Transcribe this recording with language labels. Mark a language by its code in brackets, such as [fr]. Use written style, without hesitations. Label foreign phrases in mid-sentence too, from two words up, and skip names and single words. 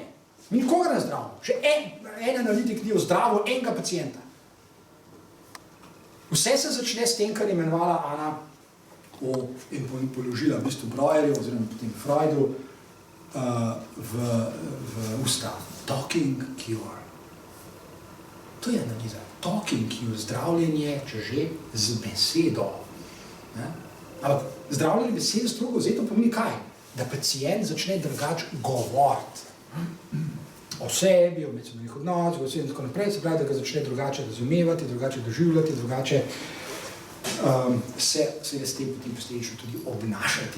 [sl] Mi nikoga ne zdravimo. Še en analitik ni zdravil enega pacijenta. Vse se začne s tem, kar je imenovala Ana in položila v bistvu Breuerju, oziroma potem Freudu, v usta. [en] Talking cure. [sl] To je analiza. [en] Talking cure, [sl] zdravljenje, če že, z besedo. Ampak zdravljenje besede strogo vzeto pomeni kaj? Da pacijent začne drugače govoriti. O sebi, o medsebojnih odnosih, in tako naprej, se pravi, da ga začne drugače razumevati, drugače doživljati, drugače se s tem potem posledično tudi obnašati.